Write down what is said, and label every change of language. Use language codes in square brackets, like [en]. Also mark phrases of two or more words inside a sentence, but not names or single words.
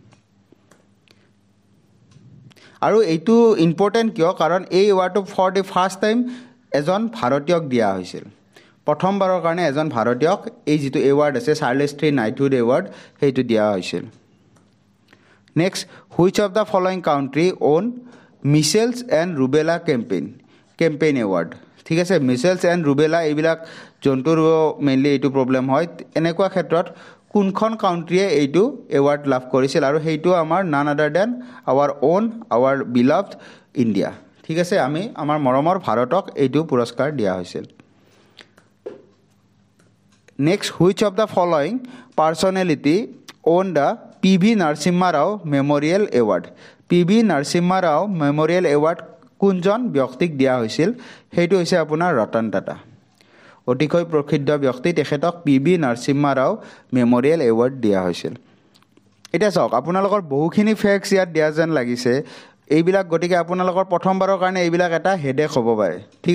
[as] আৰু এইটো ইম্পৰ্টেণ্ট কিয় কাৰণ এই এৱাৰ্ডটো [en] for the first time [as] এজন ভাৰতীয়ক দিয়া হৈছিল প্ৰথমবাৰৰ কাৰণে এজন ভাৰতীয়ক এই যিটো এৱাৰ্ড [en] আছে Charles III knighthood award [as] সেইটো দিয়া হৈছিল [en] next which of the following country own measles and rubella campaign award [as] ঠিক আছে [en] measles and rubella [as] এইবিলাক জন্তুৰ মেইনলি এইটো প্ৰব্লেম হয় এনেকুৱা ক্ষেত্ৰত কোনখন কাউণ্ট্ৰিয়ে এইটো এৱাৰ্ড লাভ কৰিছিল আৰু সেইটো আমাৰ [en] none other than our beloved India [as] ঠিক আছে আমি আমাৰ মৰমৰ ভাৰতক এইটো পুৰস্কাৰ দিয়া হৈছিল [en] Next, which of the following personality own the P.V. Narasimha Rao Memorial Award? [as] P.V. Narasimha Rao Memorial Award কোনজন ব্যক্তিক দিয়া হৈছিল সেইটো হৈছে আপোনাৰ ৰতন টাটা অতিকৈ প্ৰসিদ্ধ ব্যক্তি তেখেতক P.V. Narasimha Rao Memorial Award দিয়া হৈছিল এটা চাওক আপোনালোকৰ বহুখিনি ফেক্টছ ইয়াত দিয়া যেন লাগিছে এইবিলাক গতিকে আপোনালোকৰ প্ৰথমবাৰৰ কাৰণে এইবিলাক এটা হেডেক হ'ব পাৰে ঠিক